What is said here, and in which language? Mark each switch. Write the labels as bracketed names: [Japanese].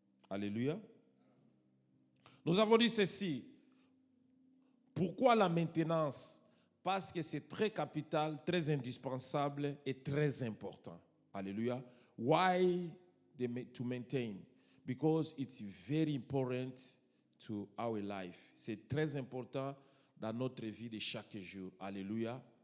[French] Alléluia. Nous avons dit ceci. Pourquoi la maintenance? Parce que c'est très capital, très indispensable et très important. [English] Alléluia. Why to maintain? Because it's very important to our life. [French] C'est très important dans notre vie de chaque jour. Alléluia.